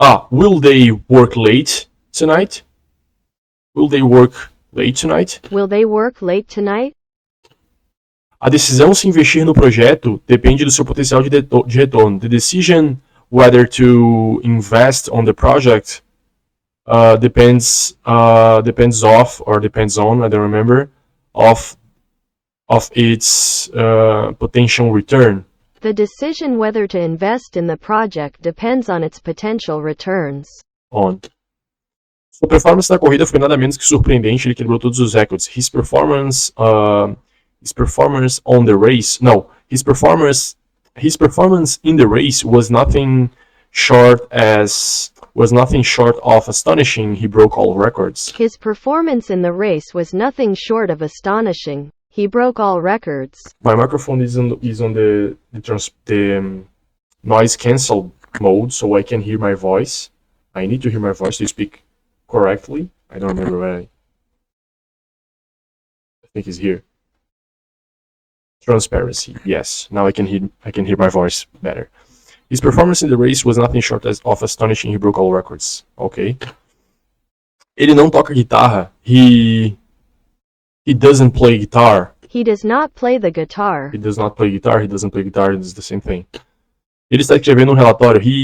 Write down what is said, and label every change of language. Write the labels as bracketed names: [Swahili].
[English] will they work late tonight? Will they work late tonight? Will they work late tonight? [Portuguese] A decisão se investir no projeto depende do seu potencial de retorno. [English] The decision whether to invest on the project depends on, I don't remember, of its potential return. The decision whether to invest in the project depends on its potential returns. [Portuguese] Sua performance na corrida foi nada menos que surpreendente. Ele quebrou todos os recordes. [English] His performance on the race. No, his performance in the race was nothing short of astonishing. He broke all records. His performance in the race was nothing short of astonishing. He broke all records. My microphone is on the noise cancel mode, so I can hear my voice. I need to hear my voice to speak correctly. I don't remember where I think it's here. Transparency. Yes, now I can hear my voice better. His performance in the race was nothing short of astonishing. He broke all records. Okay. [Portuguese] Ele não toca guitarra. [English] He doesn't play guitar. He does not play the guitar. He does not play guitar. He doesn't play guitar. It's the same thing. [Portuguese] Ele está escrevendo um relatório.